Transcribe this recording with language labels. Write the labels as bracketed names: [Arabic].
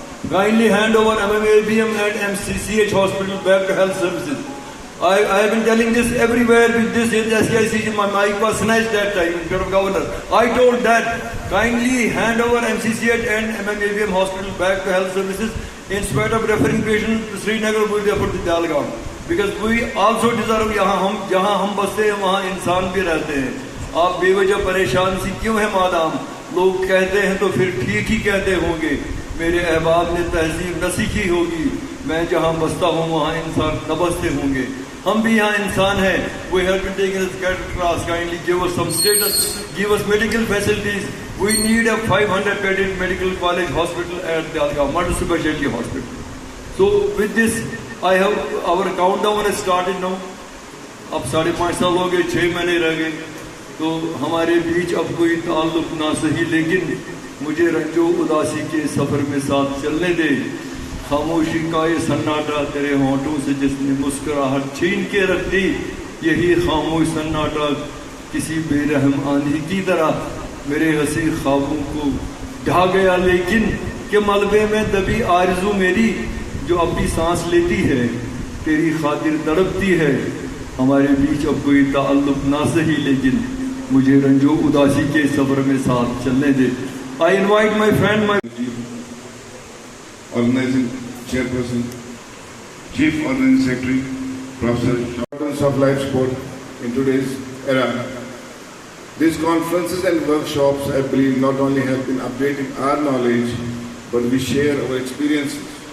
[English] Kindly hand over MMABM and MCCH hospital back to health services. I have been telling this everywhere with this SCIC, my mic was snatched that time in front of governor. I told that kindly hand over MCCH and MMABM hospital back to health services. In spite of referring patient to Srinagar, we refer to Dalgaon. Because we also deserve [Hindi] जहाँ हम बसते हैं वहाँ इंसान भी रहते हैं. आप बेवजह परेशान सी क्यों है मादाम? लोग कहते हैं तो फिर ठीक ही कहते होंगे. मेरे अहबाब ने तहजीब न सीखी होगी. मैं जहाँ बसता हूँ वहाँ इंसान न बसते होंगे. हम भी यहाँ इंसान हैं. [English] We have been taking this cadet class. Kindly give us some status, give us medical facilities. We need a 500-bedded medical college hospital at Dalgaon, multi-specialty hospital. So with this, I have our countdown has started now. [Hindi] अब 5.5 साल हो गए, 6 महीने रह गए. तो हमारे बीच अब कोई ताल्लुक ना सही, लेकिन मुझे रंजो उदासी के सफर में साथ चलने दे. खामोशी का ये सन्नाटा तेरे होंठों से जिसने मुस्कुराहट छीन के रख दी. यही खामोश सन्नाटा किसी बेरहम आंधी की तरह मेरे हंसी ख्वाबों को ढा गया. लेकिन के मलबे में दबी आरज़ू मेरी जो अब भी सांस लेती है, तेरी खातिर तड़पती है. हमारे बीच अब कोई ताल्लुक ना सही, लेकिन मुझे रंजो उदासी के सफर में साथ चलने दे. [English] I invite my friend, my Organizing Chairperson, Chief Organizing Secretary, Professor, importance of life support in today's era. These conferences and workshops, I believe, not only help in updating our knowledge, but we share our experiences.